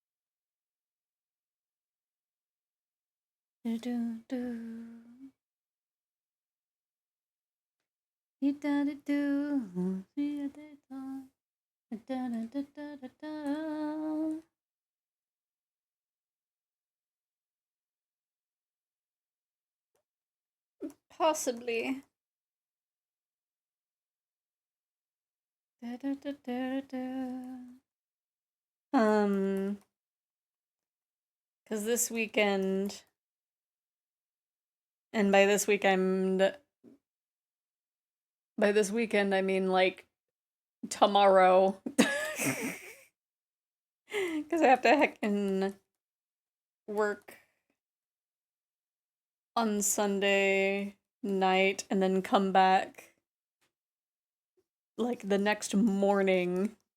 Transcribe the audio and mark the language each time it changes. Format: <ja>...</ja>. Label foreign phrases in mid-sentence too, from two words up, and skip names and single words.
<en>Do, do, do. Do, da, da, do. Do, da, da, da, da, da, da, da, da. Possibly. Da, da, da, da, da. Because this weekend, and by this weekend I mean like tomorrow. Because I have to heckin' work on Sunday night and then come back like the next morning.</en>